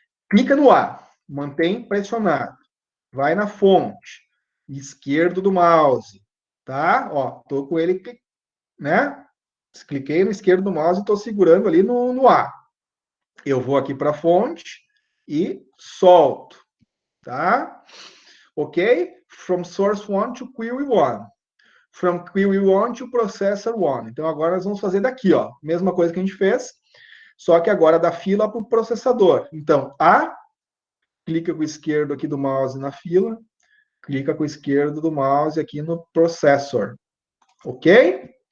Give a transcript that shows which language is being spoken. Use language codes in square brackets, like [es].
[pt] Clica no A, mantém pressionado. Vai na fonte, esquerdo do mouse, tá? Ó, tô com ele, né? Cliquei no esquerdo do mouse e tô segurando ali no A. Eu vou aqui para a fonte e solto, tá? [en] Ok? From source 1 to query 1. From query 1 to processor 1. [pt] Então, agora nós vamos fazer daqui, ó. Mesma coisa que a gente fez, só que agora da fila para o processador. Então, A, clica com o esquerdo aqui do mouse na fila, clica com o esquerdo do mouse aqui no processor. ok?